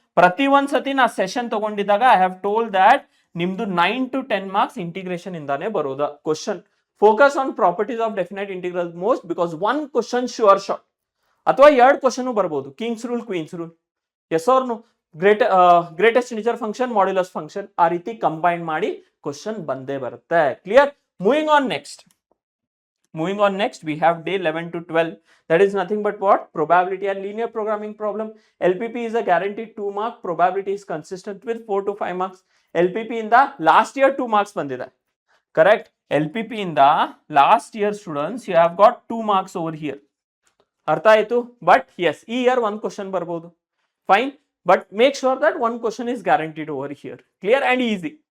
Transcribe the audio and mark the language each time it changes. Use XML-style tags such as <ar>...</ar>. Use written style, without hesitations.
<kn>ಪ್ರತಿ ಒಂದ್ ಸತಿ ನಾ session ತಗೊಂಡಿದ್ದಾಗ</kn> <en>I have told that</en> <kn>ನಿಮ್ದು 9 to 10 ಮಾರ್ಕ್ಸ್ ಇಂಟಿಗ್ರೇಷನ್ ಇಂದಾನೆ ಬರೋದ question.</kn> <en>focus on properties of definite integral most, because 1 question sure shot</en> <kn>ಅಥವಾ 2 ಕ್ವಶನ್ ಬರ್ಬೋದು.</kn> <en>Kings rule, queens rule. Yes or no.</en> <kn>Greatest integer function, modulus function, ಆ ರೀತಿ combine ಮಾಡಿ question ಬಂದೇ ಬರುತ್ತೆ.</kn> <en>Clear. Moving on next we have day 11 to 12. that is nothing but what, probability and linear programming problem. LPP is a guaranteed 2 mark, probability is consistent with 4 to 5 marks.</en> <kn>LPP ಇಂದ last year 2 marks ಬಂದಿದೆ, correct.</kn> <en>LPP ಇಂದ last year students you have got 2 marks over here.</en> <kn>ಅರ್ಥ ಆಯ್ತು.</kn> <en>but yes,</en> <kn>ಈ year 1 question ಬರ್ಬೋದು.</kn> <en>Fine, but make sure that 1 question is guaranteed over here. Clear and easy.</en>